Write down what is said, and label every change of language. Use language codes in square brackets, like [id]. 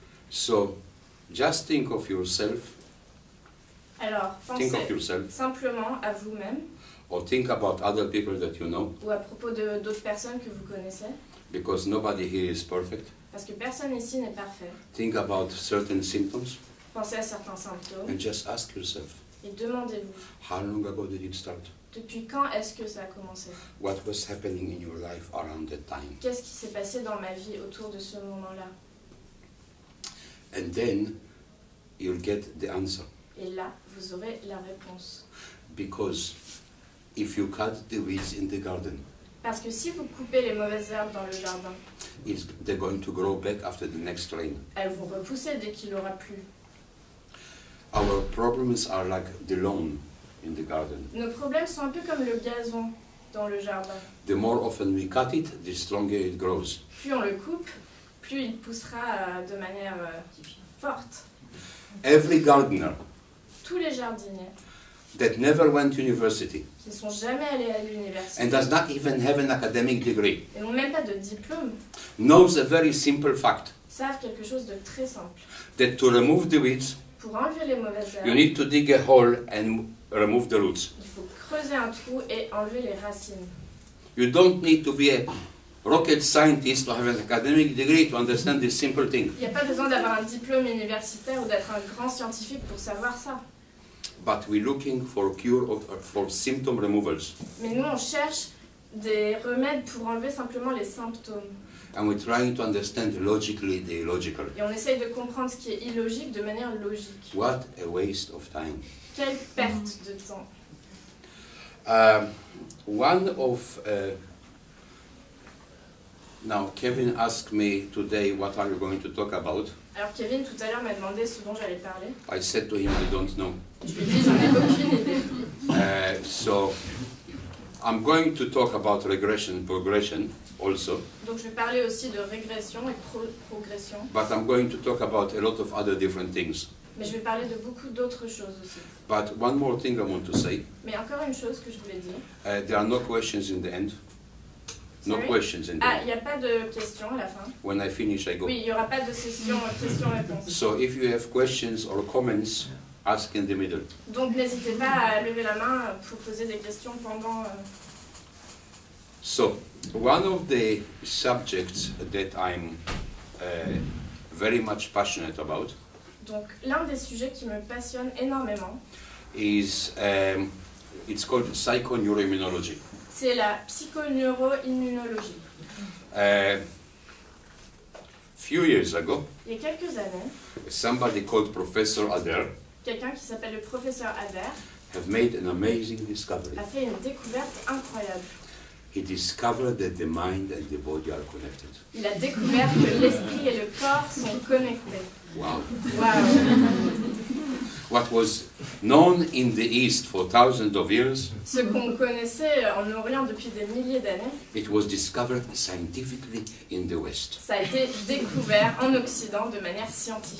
[en] So, just think of yourself, [fr] Alors, [en] think of [fr] pensez [en] yourself, [fr] simplement à vous-même [en] or think about other people that you know, [fr] ou à propos d'autres personnes que vous connaissez, [en] because nobody here is perfect. [fr] parce que personne ici n'est parfait. [en] Think about certain symptoms, [fr] Pensez à certains symptômes [en] and just ask yourself, [fr] et demandez-vous [en] how long ago did it start? [fr] Depuis quand est-ce que ça a commencé? [en] What was happening in your life around that time? [fr] Qu'est-ce qui s'est passé dans ma vie autour de ce moment-là? [en] And then you'll get the answer. [fr] Et là, vous aurez la réponse. [en] Because if you cut the weeds in the garden, [fr] Parce que si vous coupez les mauvaises herbes dans le jardin, [en] they're going to grow back after the next rain. [fr] elles vont repousser dès qu'il aura plu. [en] Our problems are like the lawn in the garden. [fr] Nos problèmes sont un peu comme le gazon dans le jardin. [en] The more often we cut it, the stronger it grows. [fr] Plus on le coupe, plus il poussera de manière forte. [en] Every gardener [fr] Tous les jardiniers [en] that never went to university [fr] qui ne sont jamais allés à l'université [en] and does not even have an academic degree [fr] et n'ont même pas de diplôme, [en] knows a very simple fact, [fr] savent quelque chose de très simple. [en] that to remove the weeds, [fr] Pour enlever les mauvaises [en] you [fr] herbes, [en] need to dig a hole and remove the roots. [fr] il faut creuser un trou et enlever les racines. [en] You don't need to be a rocket scientist to have an academic degree to understand this simple thing. [fr] Il n'y a pas besoin d'avoir un diplôme universitaire ou d'être un grand scientifique pour savoir ça. [en] But we're looking for cure for symptom removals. [fr] Mais nous, on cherche des remèdes pour enlever simplement les symptômes. [en] And we're trying to understand logically the illogical. [fr] Et on essaye de comprendre ce qui est illogique de manière logique. [en] What a waste of time. [fr] Quelle perte de temps. [en] One of now Kevin asked me today, what are you going to talk about? [fr] Alors Kevin, tout à l'heure, m'a demandé ce dont j'allais parler. [en] I said to him, I don't know. [fr] Je lui ai dit, j'en ai aucune idée. [en] So I'm going to talk about regression, progression also. [fr] Donc je vais parler aussi de régression et progression. [en] But I'm going to talk about a lot of other different things. [fr] Mais je vais parler de beaucoup d'autres choses aussi. [en] But one more thing I want to say. [fr] Mais encore une chose que je voulais dire. [en] There are no questions in the end. No Sorry? questions in the Ah, end. [fr] il n'y a pas de questions à la fin. [en] When I finish, I go. [fr] Oui, il n'y aura pas de session questions-réponses. [en] So if you have questions or comments, ask in the middle. [fr] Donc n'hésitez pas à lever la main pour poser des questions pendant... [en] So one of the subjects that I'm very much passionate about [fr] Donc l'un des sujets qui me passionne énormément, [en] is it's called psychoneuroimmunology. [fr] c'est la psychoneuroimmunologie. [en] Few years ago, [fr] Il y a quelques années, [en] somebody called Professor Adair [fr] quelqu'un qui s'appelle le professeur Adair [en] have made an amazing discovery. [fr] a fait une découverte incroyable. [en] He discovered that the mind and the body are connected. [fr] Il a découvert que l'esprit et le corps sont connectés. [en] Wow. [fr] Wow. [en] What was known in the East for thousands of years, [fr] Ce qu'on connaissait en Orient depuis des milliers d'années, [en] it was discovered scientifically in the West. [fr] ça a été découvert en Occident de manière scientifique.